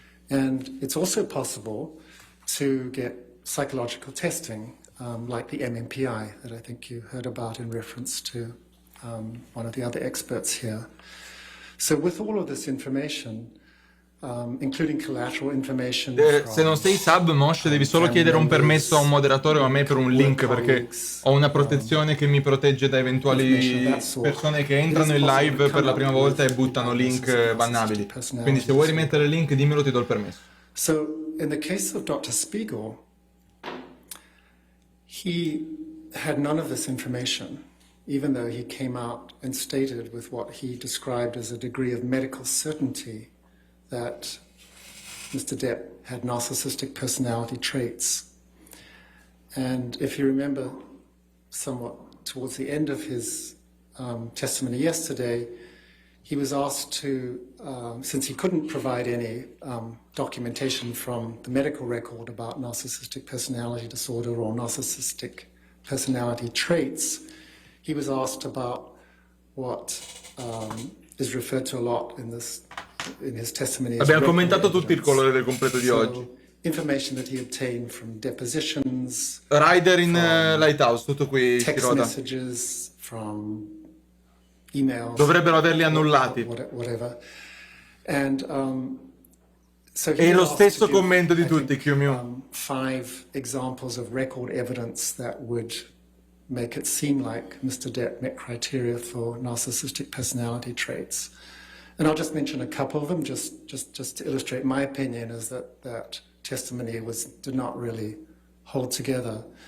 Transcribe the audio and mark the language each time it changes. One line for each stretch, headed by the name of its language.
English: And it's also possible to get psychological testing, like the MMPI that I think you heard about in reference to one of the other experts here. So with all of this information, including collateral information
Italian: Se non sei sub, Moshe, devi solo chiedere un permesso a un moderatore o a me per un link, perché ho una protezione che mi protegge da eventuali persone che entrano in live per la prima volta e buttano link bannabili. Quindi se vuoi rimettere il link, dimmelo, ti do il permesso.
English: So in the case of Dr. Spiegel, he had none of this information, even though he came out and stated with what he described as a degree of medical certainty that Mr. Depp had narcissistic personality traits. And if you remember somewhat towards the end of his testimony yesterday, he was asked to, since he couldn't provide any documentation from the medical record about narcissistic personality disorder or narcissistic personality traits, he was asked about what is referred to a lot in his testimony.
Italian: Abbiamo commentato tutto il colore del completo di oggi.
English: Information that he obtained from depositions.
Italian: Rider in Lighthouse, tutto qui.
English: Text messages, from emails.
Italian: Dovrebbero averli annullati.
English: Whatever. And so
Italian: e lo stesso commento di tutti, Q-Mew.
English: 5 examples of record evidence that would make it seem like Mr. Depp met criteria for narcissistic personality traits. And I'll just mention a couple of them, just to illustrate my opinion, is that testimony did not really hold together.